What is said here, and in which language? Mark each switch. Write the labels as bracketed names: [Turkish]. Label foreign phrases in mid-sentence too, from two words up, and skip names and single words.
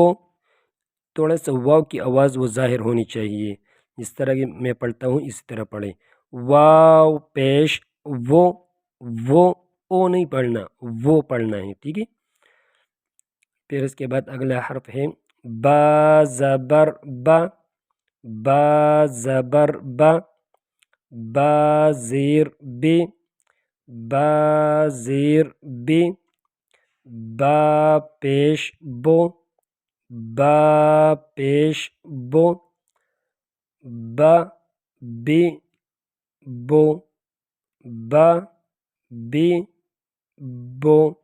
[Urdu] تھوڑا سا واو کی آواز وہ ظاہر ہونی چاہیے، جس طرح کہ میں پڑھتا ہوں اسی طرح پڑھیں، واو پیش وہ او نہیں پڑھنا، وہ پڑھنا ہے، ٹھیک ہے۔ پھر اس کے بعد اگلا حرف ہے با زبر با، با زبر با، با زیر بی، با زیر بی، با پیش بو، با پیش بو، با بی بو، با بی بو۔